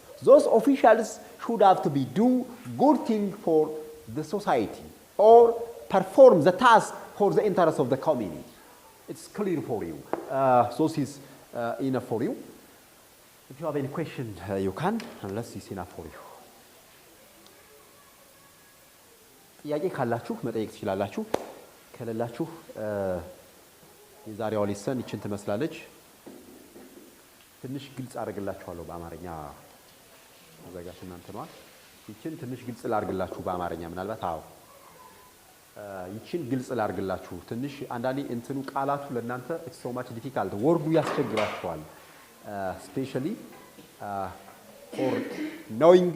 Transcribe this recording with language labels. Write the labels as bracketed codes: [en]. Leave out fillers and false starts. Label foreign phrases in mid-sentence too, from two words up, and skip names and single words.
[en] Those officials should have to be do good thing for the society or perform the task for the interest of the community. It's clear for you. So this is enough for you. If you have any question, you can, unless it's enough for you. [am] ጥያቄ ካላችሁ መጠየቅ ትችላላችሁ። ከሌላችሁ የዛሬዋ ሌሰን ይችን ትመስላለች። ትንሽ ግልጽ አድርግላችኋለሁ በአማርኛ አዘጋጅ እናንተ ነው። ይችን ትንሽ ግልጽ ላድርግላችሁ በአማርኛ ምናልባት አዎ ይችን ግልጽ ላድርግላችሁ ትንሽ አንዳንዴ እንትኑ ቃላቱ ለእናንተ [en] it's so much difficult [am] ወርዱ ያስቸግራችኋል [en] especially for knowing